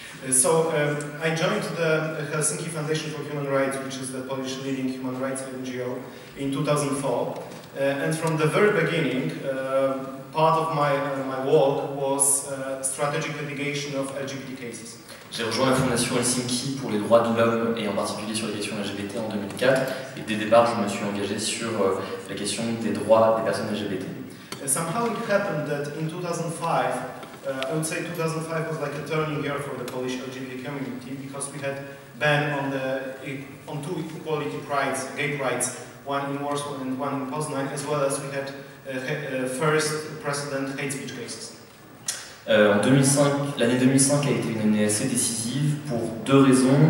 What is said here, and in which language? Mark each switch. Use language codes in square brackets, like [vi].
[en] So I joined the Helsinki Foundation for Human Rights, which is the Polish leading human rights NGO, in 2004. And from the very beginning, part of my work was strategic litigation of LGBT cases. [fr] J'ai rejoint la Fondation Helsinki pour les droits de l'homme et en particulier sur les questions LGBT en 2004. Et dès le départ, je me suis engagé sur la question des droits des personnes LGBT. [en] Somehow it happened that in 2005, I would say 2005 was like a turning year for the Polish LGBT community because we had ban on two equality rights, gay rights, one in Warsaw and one in Poznań, as well as we had first precedent hate speech cases. [fr] L'année 2005 a été une année assez décisive pour deux raisons.